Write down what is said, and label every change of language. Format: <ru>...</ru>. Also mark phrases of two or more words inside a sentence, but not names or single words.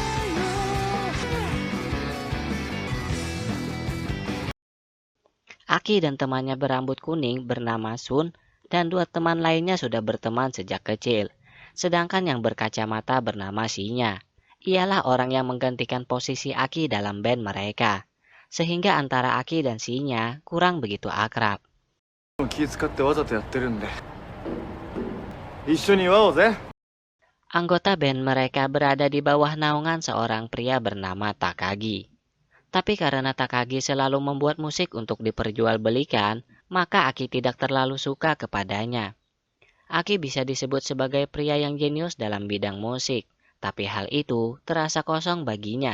<id>Aki dan temannya berambut kuning bernama Sun dan dua teman lainnya sudah berteman sejak kecil. Sedangkan yang berkacamata bernama Shinya. Ialah orang yang menggantikan posisi Aki dalam band mereka. Sehingga antara Aki dan Shinya kurang begitu akrab.</id> <ja>気使ってわざとやってるんで一緒に祝おうぜ。</ja> <id>Anggota band mereka berada di bawah naungan seorang pria bernama Takagi. Tapi karena Takagi selalu membuat musik untuk diperjualbelikan, maka Aki tidak terlalu suka kepadanya. Aki bisa disebut sebagai pria yang jenius dalam bidang musik, tapi hal itu terasa kosong baginya.</id>